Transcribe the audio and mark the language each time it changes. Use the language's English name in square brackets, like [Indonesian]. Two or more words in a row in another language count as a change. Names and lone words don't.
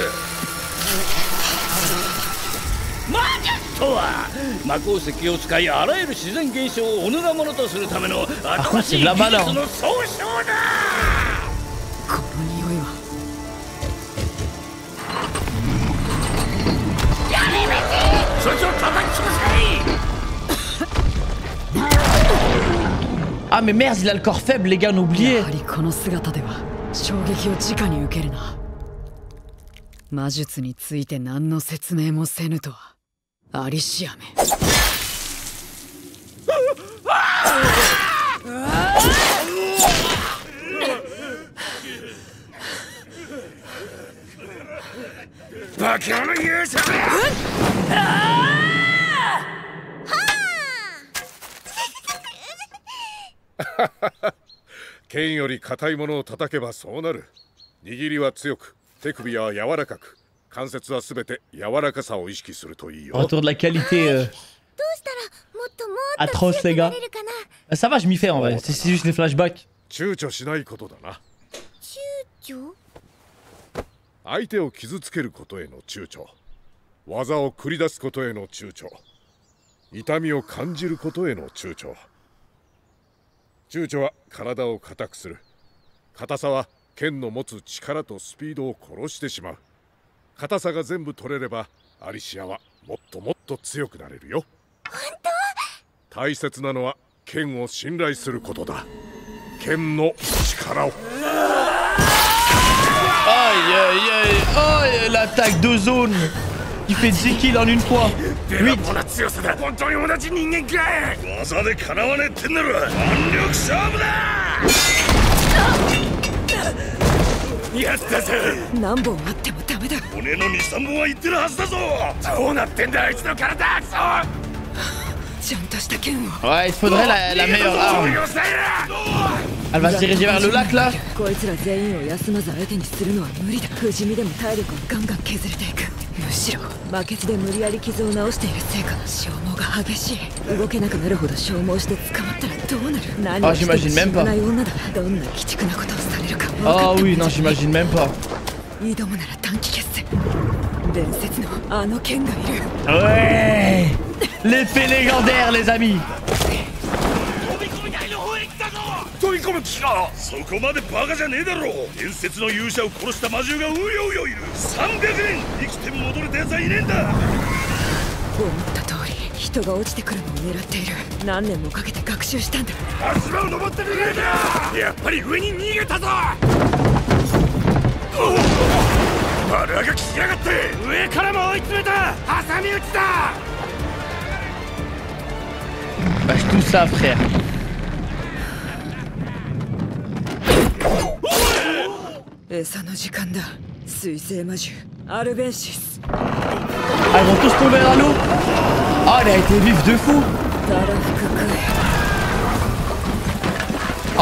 [Japanese] 魔術とは魔鉱石を使い、あらゆる自然現象をおのなものとするための新しい技術の総称だ。この匂いはやめめて、そいつを叩き潰せ。 [French] Ah mais merde, il a le corps faible, les gars, n'oubliez. [Japanese] やはりこの姿では衝撃を直に受けるな。魔術について何の説明もせぬとは。アリシアめ。バカの勇者だ。剣より硬いものを叩けばそうなる。握りは強く、手首は柔らかく、関節はすべて柔らかさを意識するといいよ。 [French] Retour de la qualité atroce, les gars. Ça va, je m'y fais en vrai. C'est juste les flashbacks. [Japanese] 躊躇しないことだな。躊躇？相手を傷つけることへの躊躇、技を繰り出すことへの躊躇、痛みを感じることへの躊躇。躊躇は体を硬くする。硬さは剣の持つ力とスピードを殺してしまう。硬さが全部取れればアリシアはもっともっと強くなれるよ。本当？大切なのは剣を信頼することだ。剣の力を。 [French] Aïe aïe aïe, oh l'attaque de zone qui fait 10 kills en une fois. 8. [Japanese] 本当に同じ人間かい。技でかなわねえってんなら腕力勝負だ。やったぜ。何本あってもダメだ。骨の 2,3 本は言ってるはずだぞ。どうなってんだあいつの体。クソ。ちゃんとした剣を。 [French] Ouais, il faudrait la meilleure arme. Elle va se diriger vers le lac là. [Japanese] こいつら全員を休まず相手にするのは無理だ。不死身でも体力はガンガン削れていく。むしろバケツで無理やり傷を治しているせいか消耗が激しい。動けなくなるほど消耗して捕まったらどうなる。何をしても死なない女だ。どんな鬼畜なことをされるか。 [French] Ah oui, non, j'imagine même pas. [Japanese] 挑むなら短期決戦。伝説のあの剣がいる。 [French] Ouais, l'épée légendaire, les amis. [Japanese] 飛び込む気か。そこまでバカじゃねえだろ。伝説の勇者を殺した魔獣がうようよいる。300年生きて戻れたやつはいねえんだ。思った通り人が落ちてくるのを狙っている。何年もかけて学習したんだ。足場を登って逃げるな。やっぱり上に逃げたぞ。丸が来やがって。上からも追い詰めた。挟み撃ちだ。 [French] Bâche tout ça, frère. Ah, ils vont tous tomber à l'eau. Ah, il a été vif de fou.